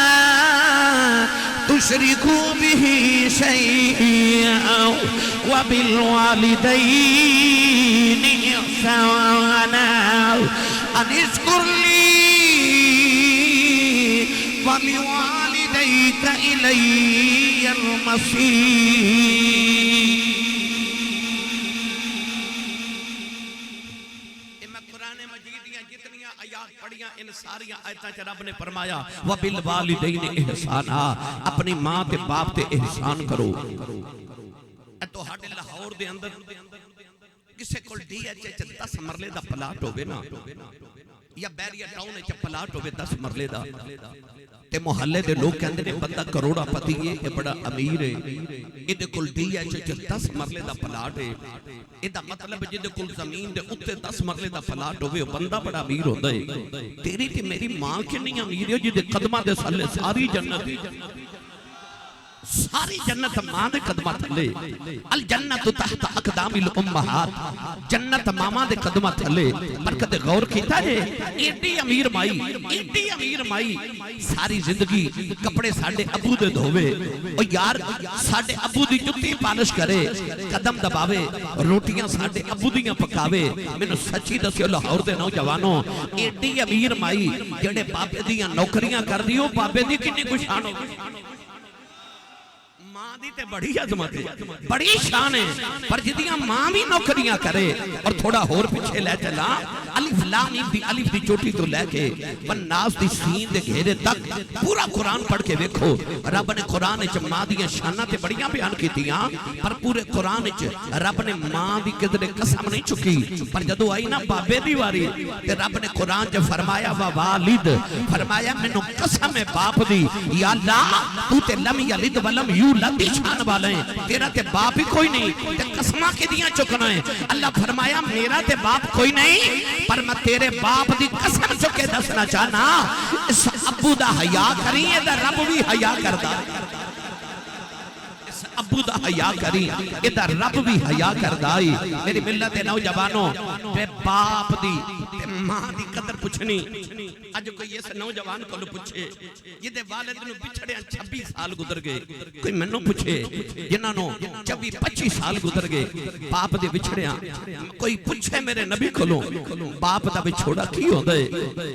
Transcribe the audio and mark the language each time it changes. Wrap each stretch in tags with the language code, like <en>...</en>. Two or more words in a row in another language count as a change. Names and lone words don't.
<ar>تُشْرِكُوا بِهِ شَيْئًا وَبِالْوَالِدَيْنِ إِحْسَانًا أَنِ اشْكُرْ لِي وَلِوَالِدَيْكَ إِلَيَّ الْمَصِيرُ.</ar> <pa>پڑھیاں ان ساریاں آیتاں چ رب نے فرمایا</pa> <ar>وَبِالْوَالِدَيْنِ احسانا،</ar> <pa>اپنی ماں تے باپ تے احسان کرو۔ اے تو ہاڈے لاہور دے اندر کسے کول ڈی ایچ 10 مرلے دا پلاٹ ہوے نا، یا بیریا ٹاؤن وچ پلاٹ ہوے 10 مرلے دا، تے محلے دے لوگ کہندے نے بندہ کروڑا پتی ہے، یہ بڑا امیر ہے، ایدے کول ڈی ایچ 10 مرلے دا پلاٹ ہے، ایدا مطلب جدے کول زمین دے اُتے 10 مرلے دا پلاٹ ہوے بندہ بڑا امیر ہوندا ہے۔ تیری تے میری ماں کنی امیر ہے جدے قدماں دے تھلے ساری جنت ہے، ساری جنت ماں دے قدماں تھلے،</pa> <ar>الجنت تحت اقدام الامہات،</ar> <pa>جنت ماما دے قدماں تھلے۔ پر کدے غور کیتا جے ایڈی امیر مائی، ایڈی امیر مائی ساری زندگی کپڑے ساڈے ابو دے دھوے، او یار ساڈے ابو دی جُتی پالش کرے، قدم دباوے، روٹیاں ساڈے ابو دیاں پکاوے۔ مینوں سچی دسیو لاہور دے نوجوانوں، ایڈی امیر مائی جڑے بابے دیاں نوکریاں کر دیو، بابے دی کنی کوئی شان ہو، ماں دی تے بڑی عظمت ہے، بڑی شان ہے، پر جدیاں ماں بھی نوکریاں کرے۔ اور تھوڑا ہور پیچھے لے چلا، الف لام دی الف دی چوٹی تو لے کے والناس دی سین دے گھیرے تک پورا قرآن پڑھ کے ویکھو، رب نے قرآن وچ ماں دیاں شاناں تے بڑیاں بیان کیتیاں، پر پورے قرآن وچ رب نے ماں دی کدے قسم نہیں چکی۔ پر جدوں آئی نا بابے دی واری تے رب نے قرآن وچ فرمایا والد، فرمایا مینوں قسم ہے باپ دی، یا اللہ تو تے</pa> <ar>لم یلد ولم یولد</ar> <pa>دی شان والے ہیں، تیرا تے باپ ہی کوئی نہیں، تے قسمہ کے دیاں چکنا ہے۔ اللہ فرمایا میرا تے باپ کوئی نہیں، پر میں تیرے باپ دی قسم چکے دسنا چاہنا، اس ابو دا حیا کریں، دا رب بھی حیا کردہ، اس ابو دا حیا کریں، دا رب بھی حیا کردہ۔ میری ملت نوجوانوں، تے باپ دی تے ماں دی قدر پوچھنی۔ آج کوئی اس نوجوان کو پوچھے یہ دے والد نو بچھڑے 26 سال گزر گئے، کوئی منو پوچھے جنہاں نو 24-25 سال گزر گئے باپ دے بچھڑیاں، کوئی پوچھے میرے نبی کولوں باپ دا بچھوڑا کی ہوندا ہے؟</pa>